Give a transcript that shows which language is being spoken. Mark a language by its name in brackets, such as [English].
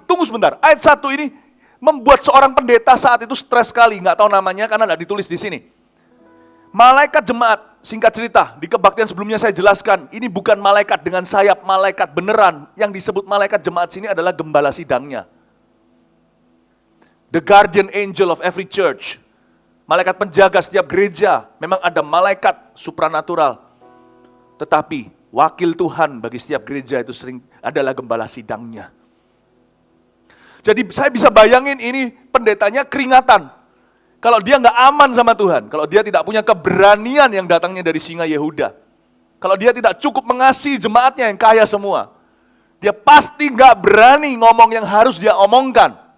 [Indonesian] Tunggu sebentar, ayat 1 ini membuat seorang pendeta saat itu stres sekali, nggak tahu namanya karena nggak ditulis di sini. Malaikat jemaat, Singkat cerita, di kebaktian sebelumnya saya jelaskan, ini bukan malaikat dengan sayap, malaikat beneran. Yang disebut malaikat jemaat sini adalah gembala sidangnya. [English] The guardian angel of every church. [Indonesian] Malaikat penjaga setiap gereja. Memang ada malaikat supranatural. Tetapi wakil Tuhan bagi setiap gereja itu sering adalah gembala sidangnya. Jadi saya bisa bayangin ini pendetanya keringatan. Kalau dia nggak aman sama Tuhan, kalau dia tidak punya keberanian yang datangnya dari singa Yehuda, kalau dia tidak cukup mengasihi jemaatnya yang kaya semua, dia pasti nggak berani ngomong yang harus dia omongkan.